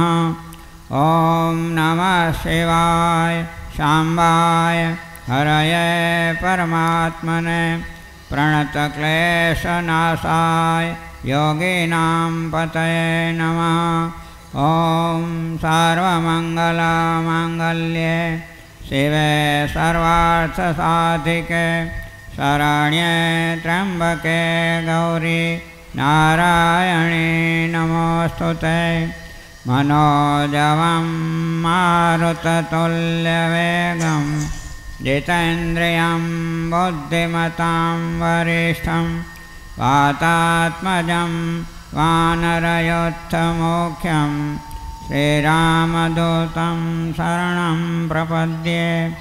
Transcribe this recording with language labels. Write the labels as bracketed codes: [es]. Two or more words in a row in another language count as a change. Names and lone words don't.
[sa] ઓમ નમઃ શિવાય શાંબાય હરયે પરમાત્મને પ્રણતક્લેશનાશાય યોગીનાં પતયે નમઃ. ઓમ સર્વમંગલમાંગલ્યે શિવે સર્વાર્થસાધિકે શરણ્યે ત્ર્યંબકે ગૌરી નારાયણી નમોસ્તુતે. मनोजवं मारुततुल्यवेगं जितेन्द्रियं बुद्धिमतां वरिष्ठं वातात्मजं वानरयोत्तमोख्यं श्रीरामदूतं शरणं प्रपद्ये.